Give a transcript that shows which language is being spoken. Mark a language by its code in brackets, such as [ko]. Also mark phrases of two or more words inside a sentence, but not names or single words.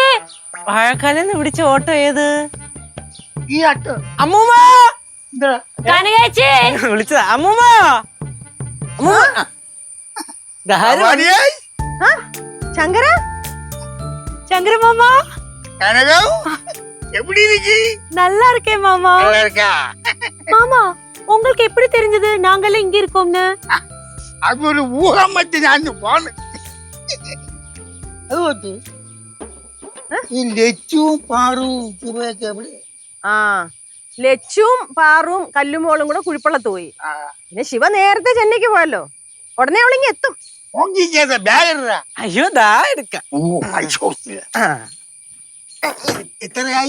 [ml] വാഴക്കാലെന്ന് പിടിച്ച ഓട്ടോ ഏത്? ഈ ആട്ടോ. അമ്മൂമ്മ കനകേച്ചി വിളിച്ചതാ. അമ്മൂമ്മ, ശങ്കര, ശങ്കര മാമ. [ta] எப்படி இருக்கு? நல்லா இருக்கேன் மாமா. நல்லா இருக்கா? மாமா, உங்களுக்கு எப்படி தெரிஞ்சது நாங்கெல்லாம் இங்க இருக்கோம்னு? அது ஒரு ஊகம் வச்சு நான் போனேன். அது வந்து [ml] ഈ ലച്ചുവും പാറും ശിവയൊക്കെ എവിടെ? ലച്ചുവും പാറും കല്ലുമോളും കൂടെ കുഴിപ്പള്ളത്ത് പോയി. പിന്നെ ശിവ നേരത്തെ ചെന്നൈക്ക് പോയല്ലോ, ഉടനെ അവളിങ്ങി എത്തും. അയ്യോ, ദാ എടുക്കാം. എത്രയായി?